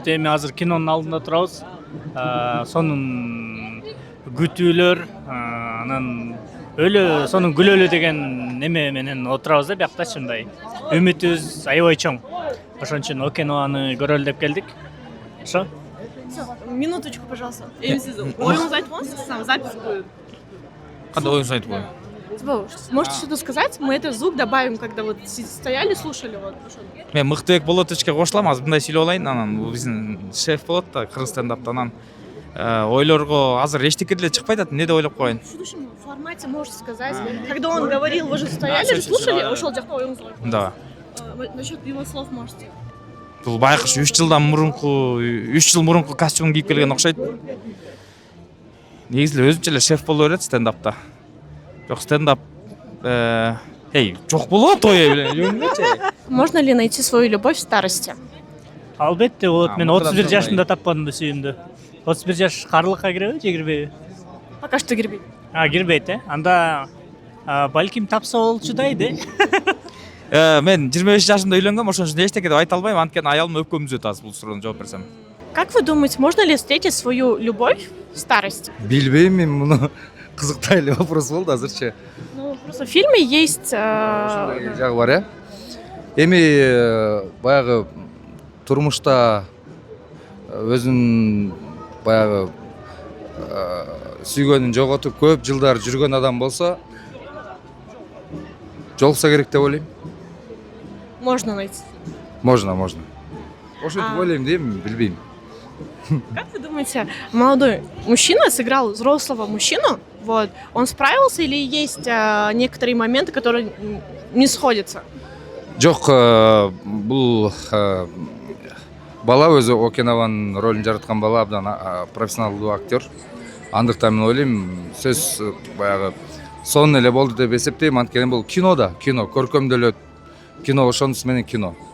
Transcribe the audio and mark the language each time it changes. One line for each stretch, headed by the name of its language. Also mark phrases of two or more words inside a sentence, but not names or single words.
Kyrgyz: Эми азыр кинонун алдында турабыз. Сонун күтүүлөр, анан өлө сонун күлөлү деген неме менен отурабыз да биякта мындай. Үмүтүбүз аябай чоң. Ошон үчүн кинону көрөлү деп келдик. Ошо.
Russian: Минуточку, пожалуйста.
Kyrgyz: Оюңузду айтып коюңуз,
Russian: сам запись будет.
Kyrgyz: Кандай оюңузду айтып коюң?
Russian: Можете что-то сказать? Мы этот звук добавим, когда вот стояли, слушали. Вот.
Kyrgyz: Мен Мыктыбек Болотовичке кошулам, азыр мындай сүйлөп алайын. Анан бул биздин шеф болот да, кыргыз стендаптан. Ойлорго азыр эчтеке деле чыкпай атат. Эмне деп ойлоп коеюн?
Russian: В следующем формате можете сказать. Когда он говорил, вы же стояли, слушали, ушел
Kyrgyz: жакта оюңузду айтып.
Russian: Да. Насчет его слов можете.
Kyrgyz: Бул байкыш 3 жыл мурунку костюм кийип келген окшойт. Негизи өзүнчө эле шеф боло берет стендапта. Жок стендап жок болот ой эмнечи?
Russian: Можно ли найти свою любовь в старости?
Kyrgyz: Албетте болот. Мен 31 жашында тапкандым да сүйүүмдү. 31 жаш карылыкка киреби же кирбейби?
Russian: Пока что
Kyrgyz: кирбейт. Кирбейт, Анда балким тапса болчу дайды. Мен 25 жашымда үйлөнгөм, ошон үчүн эчтеке деп айта албайм, анткени аялым өпкөмүзөт азыр бул суроону жооп берсем.
Russian: Как вы думаете, можно ли встретить свою любовь в старости?
Kyrgyz: Билбейм мен муну. Кызыктай эле вопрос болду азырчы.
Russian: Ну, просто в фильме есть...
Kyrgyz: Жагы бар, э? Эми баягы турмушта өзүнүн баягы сүйгөнүн жоготуп көп жылдар жүргөн адам болсо жолукса керек деп ойлойм.
Russian: Можно найти. Можно.
Kyrgyz: Ошентип ойлойм дейм, билбейм.
Russian: Как вы думаете, молодой мужчина сыграл взрослого мужчину? Вот, он справился или есть некоторые моменты, которые не сходятся?
Kyrgyz: Жок, бул бала өзү Окинаванын ролун жараткан бала абдан профессионалдуу актер. Андыктан мен ойлойм, сөз баягы сонун эле болду деп эсептейм. Анткени бул кино, көркөмдөлөт кино, ошонусу менен кино.